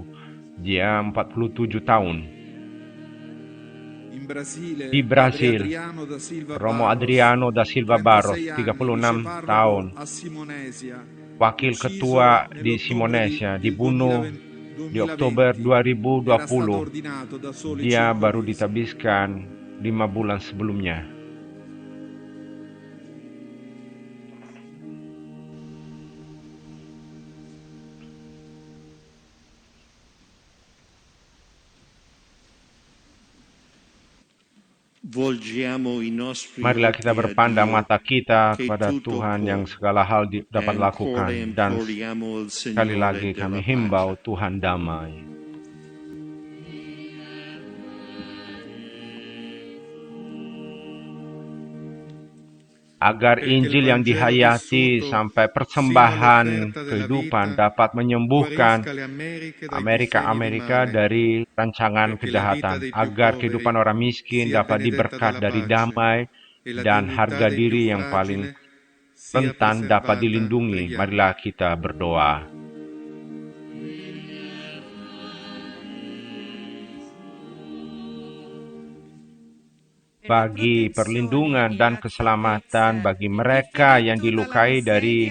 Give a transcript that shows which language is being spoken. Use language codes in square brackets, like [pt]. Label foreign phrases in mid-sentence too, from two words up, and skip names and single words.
[id] Dia 47 tahun. Di Brasil, Romo Adriano da Silva Barros, 36 tahun, wakil ketua di Simonesia, dibunuh di Oktober 2020. Dia baru ditabiskan 5 bulan sebelumnya. [it] Volgiamo i nostri [id] Marilah kita [it] occhi a [id] berpandang [it] Dio [id] mata kita [it] che [id] kepada [it] tutto [id] Tuhan [it] può [id] yang segala hal [it] e [id] dapat [it] ancora [id] lakukan. Dan [it] imploriamo il [id] sekali lagi [it] Signore [id] kami [it] della [id] himbau [it] pace. [id] Tuhan damai. Agar [it] perché il [id] Injil yang [it] Vangelo [id] dihayati [it] vissuto [id] sampai [it] sino [id] persembahan [it] all'offerta della [id] kehidupan [it] vita [id] dapat menyembuhkan [it] guarisca le Americhe dai disegni di [id] Amerika [it] male, [id] dari rancangan [it] perché la vita [id] kejahatan. [it] dei più [id] Agar [it] poveri [id] kehidupan orang miskin [it] sia [id] dapat [it] benedetta [id] diberkat [it] dalla [id] dari [it] pace [id] damai [it] e la [id] dan [it] dignità [id] harga [it] dei più [id] diri yang paling [it] fragile sia [id] rentan dapat [it] preservata. [id] dilindungi. [it] Preghiamo. [id] Marilah kita berdoa. Bagi perlindungan dan keselamatan bagi mereka yang dilukai dari